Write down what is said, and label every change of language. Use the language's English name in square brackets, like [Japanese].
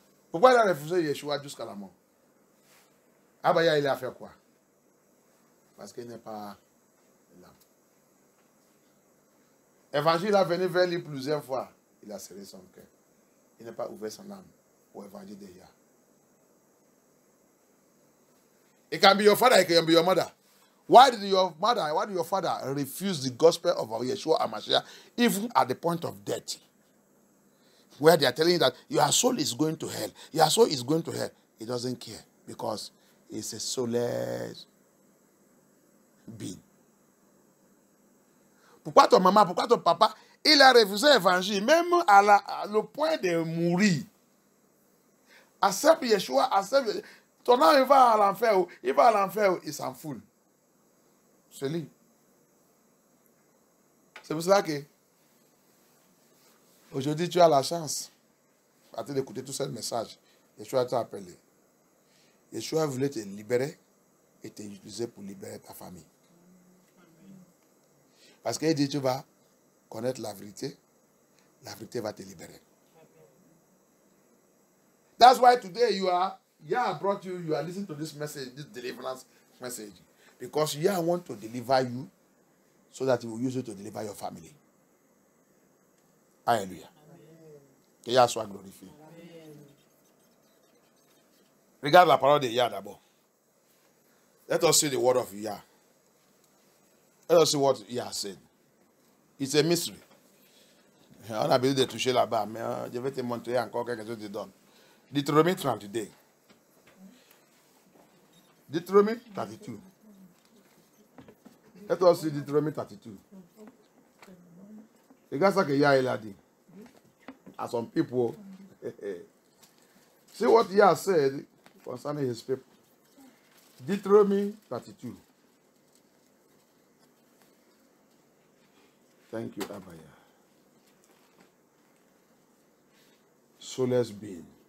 [French] Pourquoi il a refusé Yeshua jusqu'à la mort? Abaya, il a fait quoi? Parce qu'il n'est pas l'âme. Évangile a venu vers lui plusieurs fois. Il a serré son cœur. Il n'a pas ouvert son âme pour évangile de Yah. [English] It can be your father, it can be your mother. Why did your father refuse the gospel of Yeshua HaMashiach even at the point of death? Where they are telling you that your soul is going to hell. Your soul is going to hell. He doesn't care because it's a soulless being. [French] Pourquoi ton maman, pourquoi ton papa, il a refusé l'évangile, même à le point de mourir. Accepte Yeshua, accepte. Ton âme, il va à l'enfer, il s'en fout. C'est lui. C'est pour cela que aujourd'hui, tu as la chance d'écouter tout ce message. Yeshua t'a appelé. Yeshua voulait te libérer et t'utiliser pour libérer ta famille. Parce qu'il dit, tu vas connaître la vérité va te libérer. [English] That's why today Yah brought you are listening to this message, this deliverance message. Because Yah want to deliver you so that he will use it to deliver your family. Alléluia. [French] Que Yah soit glorifié. Regarde la parole de Yah d'abord. [English] Let us see the word of Yah. Let us see what Yah said. It's a mystery. [French] On a besoin de toucher là-bas, mais je vais te montrer encore quelque chose de donne. Deutéronome 32. Deutéronome 32. [English] Let us see Deutéronome 32. [French] Regarde ça que Yah il a dit. [English] À some people. See what Yah said concerning his people. Deuteronomy 32. Thank you, Abaya. Soulless being.